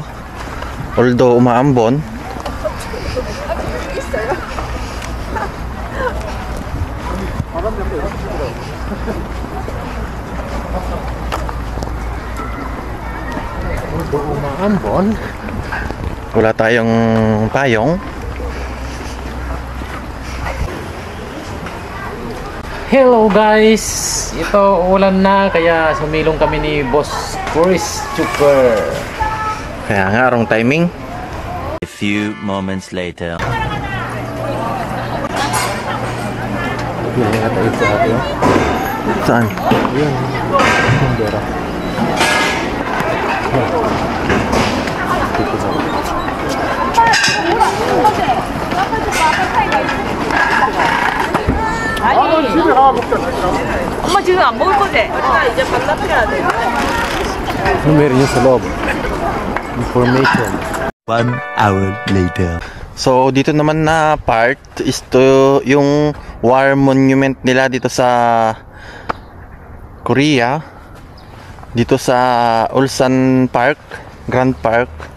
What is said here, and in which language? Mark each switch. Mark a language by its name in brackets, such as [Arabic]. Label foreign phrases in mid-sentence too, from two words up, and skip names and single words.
[Filipino] Although umaambon. Wala tayong payong. [English] Hello guys! [Filipino] Ito ulan na kaya sumilong kami ni Boss Chris Super. Kaya nga, [English] wrong timing. A few moments later. [Filipino] Saan? [Korean] 엄마 지금 안 먹을 거지? 이제 반납해야 돼. [Filipino] Meron yung sa loob. Information. [English] 1 hour later. [Filipino] So dito naman na part is to yung [English] war monument [Filipino] nila dito sa Korea. Dito sa Ulsan Park, Grand Park.